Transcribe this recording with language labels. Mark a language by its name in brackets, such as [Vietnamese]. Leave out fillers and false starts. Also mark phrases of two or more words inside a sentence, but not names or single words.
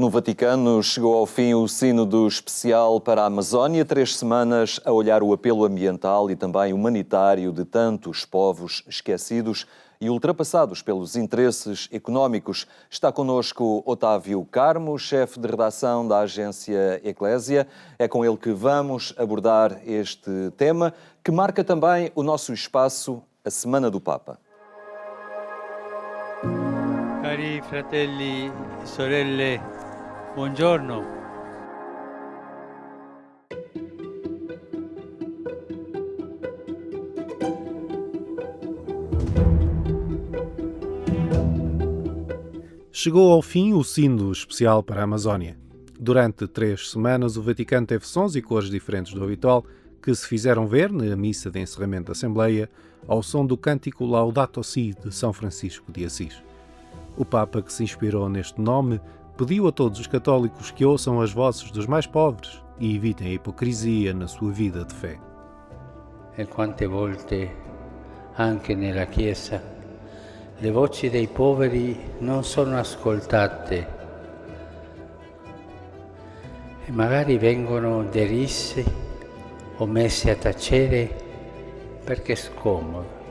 [Portuguese] No Vaticano chegou ao fim o Sínodo Especial para a Amazónia, 3 semanas a olhar o apelo ambiental e também humanitário de tantos povos esquecidos e ultrapassados pelos interesses económicos. Está connosco Otávio Carmo, chefe de redação da agência Eclésia. É com ele que vamos abordar este tema, que marca também o nosso espaço, a Semana do Papa. [Italian] Cari fratelli e sorelle, buongiorno. [Portuguese] Chegou ao fim o Sínodo Especial para a Amazónia. Durante 3 semanas, o Vaticano teve sons e cores diferentes do habitual, que se fizeram ver na missa de encerramento da Assembleia, ao som do cântico Laudato Si de São Francisco de Assis. O Papa, que se inspirou neste nome, pediu a todos os católicos que ouçam as vozes dos mais pobres e evitem a hipocrisia na sua vida de fé. [Italian] E quante volte, anche nella Chiesa, le voci dei poveri non sono ascoltate e magari vengono derisse o messe a tacere perché scomodo.